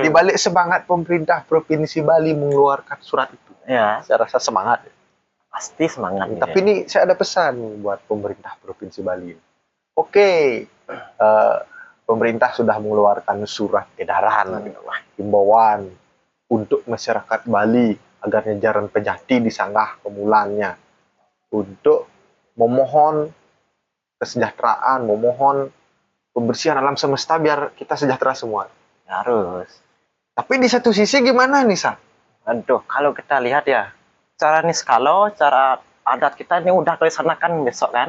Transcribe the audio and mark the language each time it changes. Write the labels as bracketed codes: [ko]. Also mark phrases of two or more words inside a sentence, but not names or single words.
[id] Di balik semangat pemerintah Provinsi Bali mengeluarkan surat itu. Ya. Saya rasa semangat. Pasti semangat. Tapi ini saya ada pesan buat pemerintah Provinsi Bali. Oke, pemerintah sudah mengeluarkan surat edaran, himbauan untuk masyarakat Bali agar [ban] nyajaran pejati disanggah pemulannya [id] untuk memohon kesejahteraan, memohon pembersihan alam semesta biar kita sejahtera semua. Harus. Tapi di satu sisi gimana nih, Sa? Aduh, kalau kita lihat ya, cara niskalo, cara adat kita ini udah dilaksanakan besok kan.